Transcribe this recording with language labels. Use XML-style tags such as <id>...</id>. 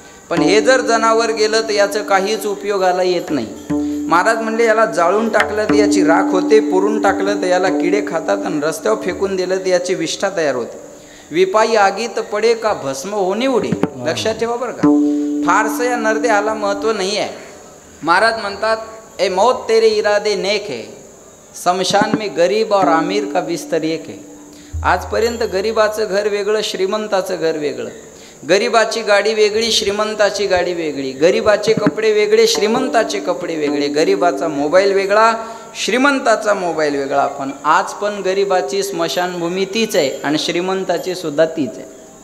<mr>पण हे जर जनावर गेलं तर याचं काहीच उपयोगाला येत नाही. महाराज म्हणले याला जाळून टाकलं तर याची राख होते, पुरून टाकलं तर याला किडे खातात, आणि रस्त्यावर फेकून दिलं तर याची विष्ठा तयार होते. विपाई आगीत पडे का भस्म होणे उडे. लक्षात ठेवा बरं का. फारसं या नरदेहाला महत्त्व नाही आहे. महाराज म्हणतात</mr> <hi>ए मौत तेरे इरादे नेक है, शमशान में गरीब और अमीर का बिस्तर एक है.</hi> <mr>आजपर्यंत गरीबाचं घर वेगळं, श्रीमंताचं घर वेगळं. गरीबाची गाडी वेगळी, श्रीमंताची गाडी वेगळी. गरीबाचे कपडे वेगळे, श्रीमंताचे कपडे वेगळे. गरीबाचा मोबाईल वेगळा, श्रीमंताचा मोबाईल वेगळा. पण आज पण गरीबाची स्मशानभूमी तीच आहे आणि श्रीमंताची सुद्धा तीच आहे.</mr>